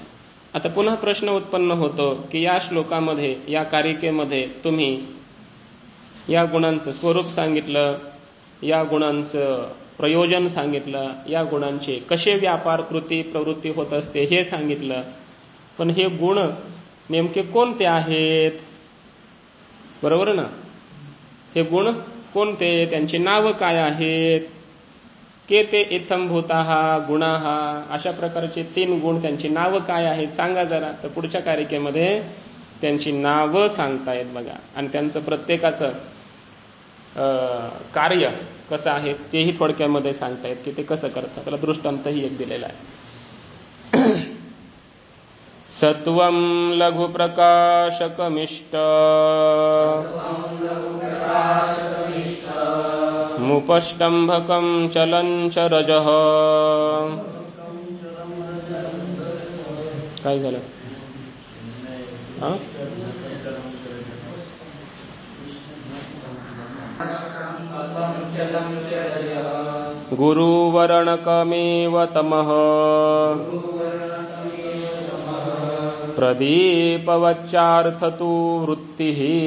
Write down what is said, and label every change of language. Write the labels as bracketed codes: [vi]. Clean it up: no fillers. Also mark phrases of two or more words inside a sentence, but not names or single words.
[mr] आता पुन्हा प्रश्न उत्पन्न होतो की या श्लोकामध्ये, या कारिकेमध्ये तुम्ही या गुणांचं स्वरूप सांगितलं, या गुणांचं प्रयोजन सांगितलं, या गुणांचे कसे व्यापार कृती प्रवृत्ती होत असते हे सांगितलं. पण हे गुण नेमके कोणते आहेत, बरोबर ना. हे गुण कोणते, त्यांची नावं काय आहेत. [sa] के ते इत्थम भूताः गुणाः, [mr] अशा प्रकारचे 3 गुण, त्यांची नावं काय आहेत सांगा जरा. तर पुढच्या कारिकेमध्ये त्यांची नावं सांगतायत बघा. आणि त्यांचं प्रत्येकाचं कार्य कसं आहे तेही थोडक्यामध्ये सांगतायत की ते कसं करतात. त्याला दृष्टांतही एक दिलेला आहे. [sa] सत्वं लघु प्रकाशकमिष्ट मुपष्टंभकं चलंच रजः. [mr] काय झालं, [sa] गुरुवर्णकमेव तमः प्रदीपवच्चार्थतो वृत्तिः.